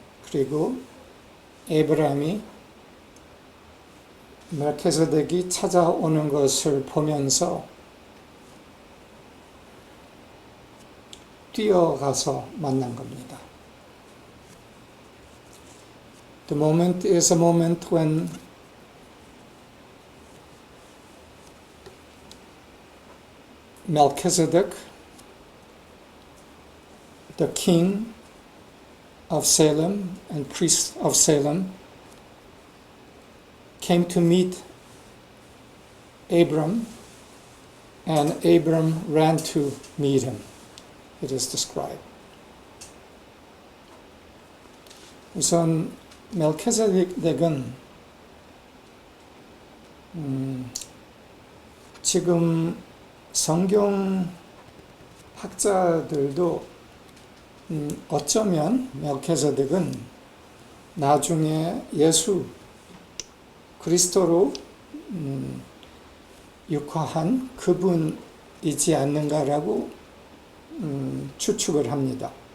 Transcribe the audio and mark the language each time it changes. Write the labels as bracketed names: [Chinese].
[Korean] 그리고 에이브라함이 멜키세덱이 찾아오는 것을 보면서 뛰어가서 만난 겁니다. [English] The moment is a moment when Melchizedek, the king of Salem and priest of Salem, came to meet Abram and Abram ran to meet him. It is described. [Korean] 우선 멜키세덱은 지금 성경 학자들도 어쩌면 멜키세덱은 나중에 예수 그리스도로 육화한 그분이지 않는가라고 추측을 합니다.